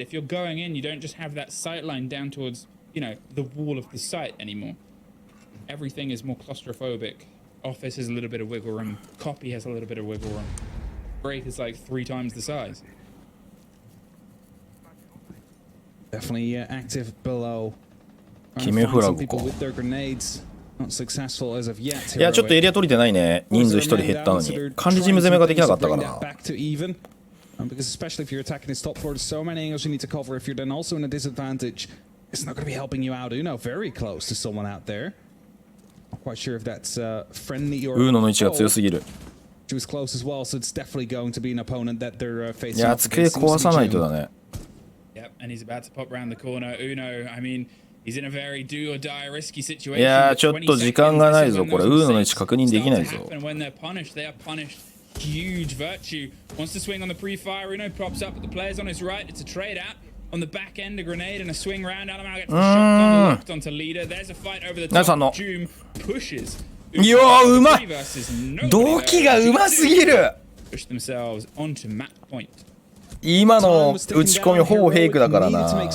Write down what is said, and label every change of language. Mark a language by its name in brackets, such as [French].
[English] If you're going in, you don't just have that sight line down towards, you know, the wall of the site anymore. Everything is more claustrophobic. Office has a little bit of wiggle room. Copy has a little bit of wiggle room. Break is like 3 times the size. Definitely active below. [Japanese] 決めフラグか。いやちょっとエリア取りてないね。人数1人減ったのに管理事務攻めができなかったからな。 [English] Because especially if you're attacking this top floor, there's so many angles you need to cover. If you're then also in a disadvantage, it's not going to be helping you out. Uno very close to someone out there. Not quite sure if that's friendly or. [Japanese] Uno の位置が強すぎる。 [English] She was close as well, so it's definitely going to be an opponent that they're facing. [Japanese] いや机壊さないとだね。 [English] Yep, and he's about to pop round the corner. Uno, I mean. He's in a very do or die risky situation. [Japanese] いやちょっと時間がないぞこれウーノの位置確認できないぞ。 [English] When they're punished, they are punished. Huge virtue. Wants to swing on the pre-fire. Uno pops up, but the player's on his right. It's a trade out. On the back end, a grenade and a swing round. Alamau gets the shotgun locked onto leader. There's a fight over the top. Doom pushes. [Japanese] いやうまい。動機がうますぎる。 [English] Push themselves onto match point. [Japanese] 今の打ち込みほぼフェイクだからな。